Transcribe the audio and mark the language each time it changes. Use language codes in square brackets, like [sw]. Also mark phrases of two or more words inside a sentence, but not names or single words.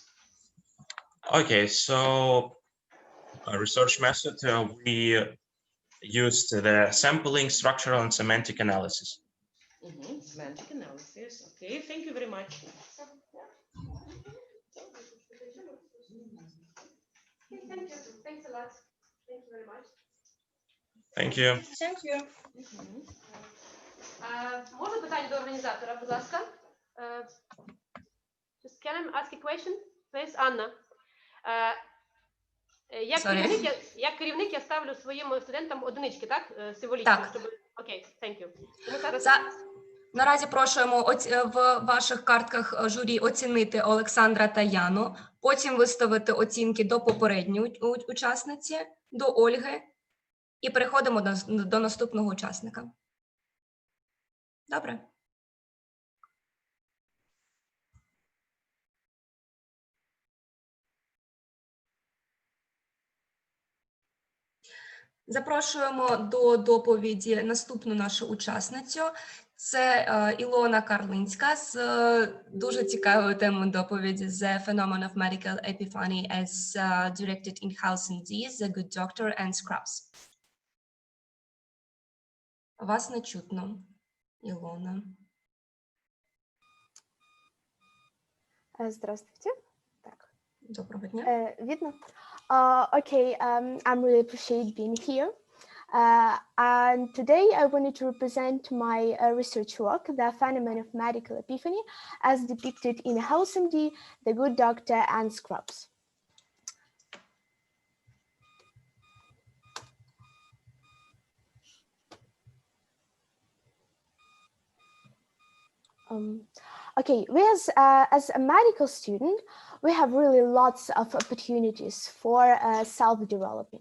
[en] okay, so a research method, we used the sampling, structural, and semantic analysis. Semantic analysis. Okay, thank you very much. Thank you. Thanks a lot. Thank you very much. Thank you. Thank you. [uk] Можна питання до організатора, будь ласка? [en] Just can I ask a question? Please, Анна. [uk] Як керівник я ставлю своїм студентам одинички, так? Символічно, Так. щоб... Окей, [en] thank you. [uk] Тому зараз... Наразі прошуємо в ваших картках журі оцінити Олександра та Яну, потім виставити оцінки до попередньої учасниці, до Ольги, і переходимо до наступного учасника. Добре? Запрошуємо до доповіді наступну нашу учасницю. Це Ілона Карлинська з дуже цікавою темою доповіді «The Phenomenon of Medical Epiphany as Directed in Health and Disease, The Good Doctor and Scrubs». Вас не чутно, Ілона. Здравствуйте. Так. Доброго дня. Видно? [en] Okay, I really appreciate being here. And today I wanted to represent my research work, The Phenomenon of Medical Epiphany, as depicted in House MD, The Good Doctor, and Scrubs. Okay, we as a medical student, we have really lots of opportunities for self-development.